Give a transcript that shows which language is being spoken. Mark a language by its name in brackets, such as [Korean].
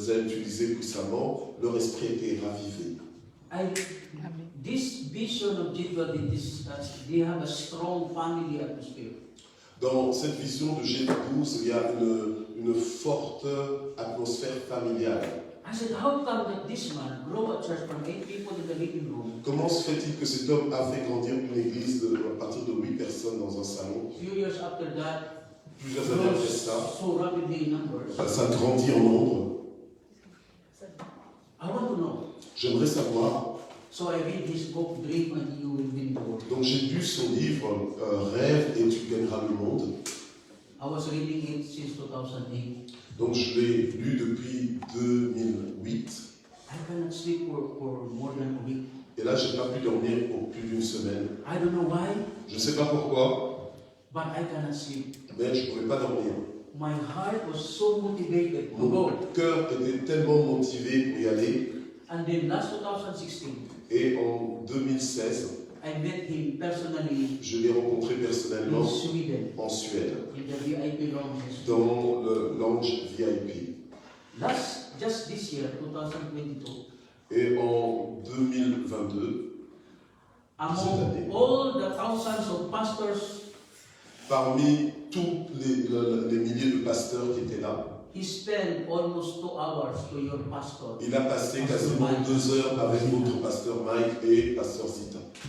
[French] les a utilisés puissamment. Leur esprit a été ravivé. [English] This vision of G12, they have a strong family atmosphere. [French] Dans cette vision de G12, il y a une forte atmosphère familiale. [English] I said, how come that this man grow a church from 8 people in the living room? [French] Comment se fait-il que cet homme a fait grandir une église à partir de 8 personnes dans un salon? [English] Few years after that, [French] Plusieurs années après [English] grows [French] ça, [English] so rapidly in numbers. [French] ça grandit en nombre. [English] I want to know. [French] J'aimerais savoir. [English] So I read his book, Dream and You Will Win the World. [French] Donc j'ai lu son livre Rêve et tu gagneras le monde. [English] I was reading it since 2008. [French] Donc je l'ai lu depuis 2008. [English] I cannot sleep for more than a week. [French] Et là, j'ai pas pu dormir pour plus d'une semaine. [English] I don't know why, [French] Je ne sais pas pourquoi, [English] but I cannot sleep. [French] mais je ne pouvais pas dormir. [English] My heart was so motivated to [French] Mon [English] go. [French] cœur était tellement motivé pour y aller. [English] And then last 2016, [French] Et en 2016, [English] I met him personally [French] Je l'ai rencontré personnellement [English] in Sweden, [French] en Suède, [English] in the VIP lounge. [French] dans le lounge VIP. [English] Just this year, 2022, [French] Et en 2022, [English] among all the thousands of pastors, [French] parmi tous les milliers de pasteurs qui étaient là, [English] he spent almost 2 hours to your pastor. [French] il a passé quasiment 2 heures avec votre pasteur Mike et pasteur Zita.